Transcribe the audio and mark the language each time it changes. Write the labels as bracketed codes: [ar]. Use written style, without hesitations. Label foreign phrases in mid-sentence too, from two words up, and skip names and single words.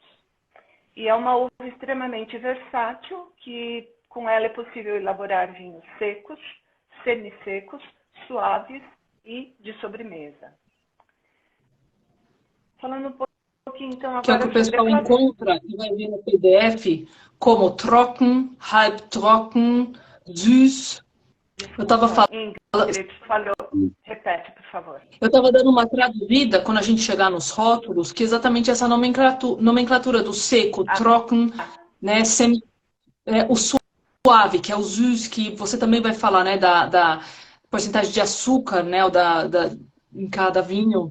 [pt] E é uma uva extremamente versátil, que com ela é possível elaborar vinhos secos, semissecos, suaves e de sobremesa. Falando um pouquinho então agora... Que é o que o pessoal encontra e vai ver no PDF como [de] trocken, halbtrocken, süß. [pt] Eu estava falando... Repete, por favor. Eu estava dando uma traduzida quando a gente chegar nos rótulos, que exatamente essa nomenclatura do seco, trocken, né, o suave, que é o süß, que você também vai falar, né, da porcentagem de açúcar, né, em cada vinho.